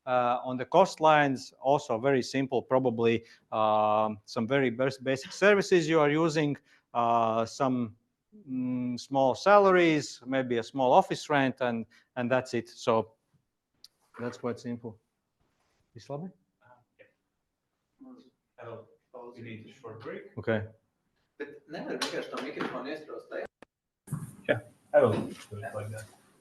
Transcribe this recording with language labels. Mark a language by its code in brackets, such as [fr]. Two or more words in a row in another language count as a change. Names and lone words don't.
[en] On the cost lines, also very simple, probably some very basic services you are using, some small salaries, maybe a small office rent, and that's it. So that's quite simple. Islabi? We need a short break. Okay. [lv] Bet nevar vienkārši to mikrofonu iestrāst tajā. [en] Yeah, I will do it like that.